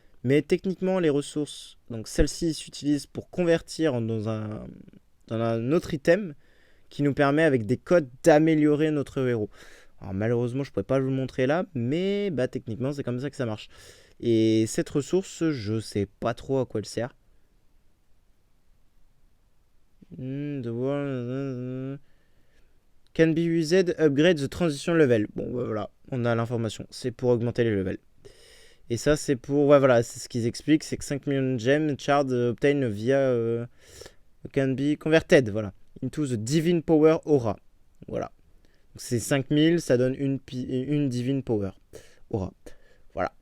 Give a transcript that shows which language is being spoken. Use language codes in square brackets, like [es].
[fr] Mais techniquement, les ressources, donc celles-ci s'utilisent pour convertir dans un autre item qui nous permet avec des codes d'améliorer notre héros. Alors malheureusement je ne pourrais pas vous le montrer là, mais bah techniquement c'est comme ça que ça marche. Et cette ressource, je sais pas trop à quoi elle sert. [en] The world can be used upgrade the transition level. [fr] Bon bah, voilà, on a l'information. C'est pour augmenter les levels. Et ça c'est pour, ouais voilà, c'est ce qu'ils expliquent, c'est que 5 millions de gemmes [en] shard obtained via can be converted, [fr] voilà, [en] into the divine power aura. [fr] Voilà. Donc c'est 5000, ça donne une divine power aura. Voilà.